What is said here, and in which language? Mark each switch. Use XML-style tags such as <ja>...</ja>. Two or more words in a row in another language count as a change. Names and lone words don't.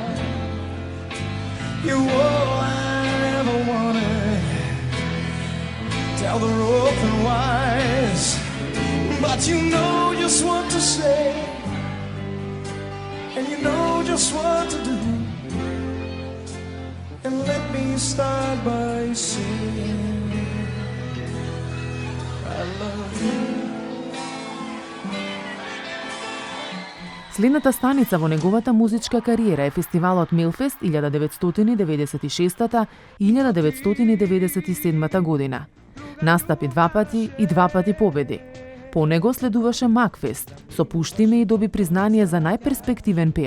<en>You're all I ever wanted, tell the rope and wise, but you know just what to say, and you know just what to do. And let me start by saying I love you.</en> <mk>Следната станица во неговата музичка кариера е фестивалот Мелфест 1990-1997 година. Настапи 2 пати и 2 пати победи. По него следуваше Макфест, со Пушти ме и доби признание за најперспективен пејач.</mk>